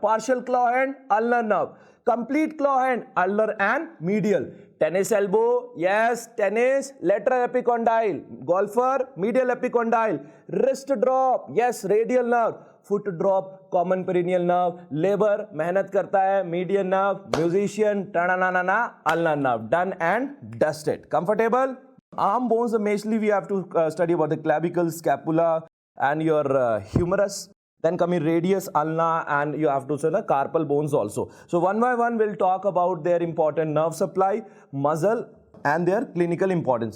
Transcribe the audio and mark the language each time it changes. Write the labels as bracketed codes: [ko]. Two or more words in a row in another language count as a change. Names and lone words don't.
[en] Partial claw hand, ulnar nerve. Complete claw hand, ulnar and medial. Tennis elbow, yes, tennis, lateral epicondyle. Golfer, medial epicondyle. Wrist drop, yes, radial nerve. Foot drop, common peroneal nerve. Labor, [hi] मेहनत करता है, [en] median nerve. Musician, ta-na-na-na-na, ulnar nerve. Done and dusted. Comfortable? Arm bones, mainly we have to study about the clavicle, scapula and your humerus. Then coming radius, ulna, and you have to say the carpal bones also. So one by one we'll talk about their important nerve supply, muscle and their clinical importance.